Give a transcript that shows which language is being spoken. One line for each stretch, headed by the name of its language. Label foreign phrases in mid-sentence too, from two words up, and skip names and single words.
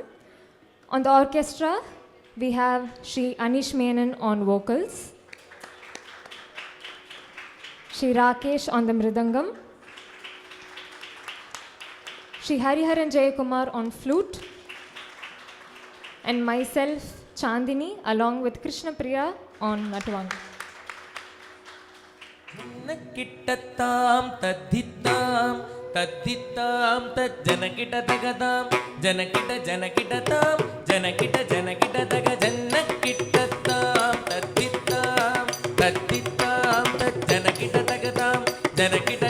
English: On the orchestra, we have Shri Anish Menon on vocals, Shri Rakesh on the mridangam, Shri Hariharan Jayakumar on flute, and myself, Chandini, along with Krishna Priya on natwang. Kittattam tadhittam tadhittam tajjanakita tagadam janakita janakitatam janakita janakita taga jannakittattam tadhittam tadhittam tajjanakita tagadam janakita